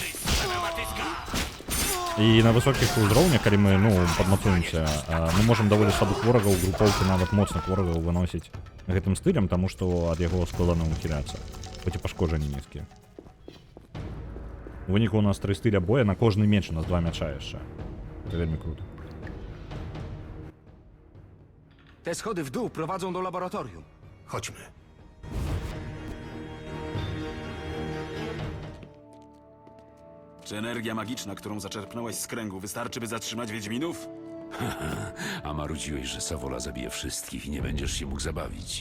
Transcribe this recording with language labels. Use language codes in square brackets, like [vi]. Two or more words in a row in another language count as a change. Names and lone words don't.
[be] І на высокіх узроўнях, калі мы, ну, падмацуемся, мы можам даволі слабых ворагаў, групоўкі нават моцных ворагаў выносіць гэтым стылем, таму што ад яго складана ухіляцца, хоць і пашкоджанні нізкія. У выніку у нас 3 стыля боя, на кожны меч у нас 2 мяча яшчэ. Гэта вельмі круто. [pl] Te schody w dół prowadzą do laboratorium. Chodźmy. Czy energia magiczna, którą zaczerpnąłeś z kręgu, wystarczy, by zatrzymać Wiedźminów? A marudziłeś, że Sawola zabije wszystkich i nie będziesz się mógł zabawić.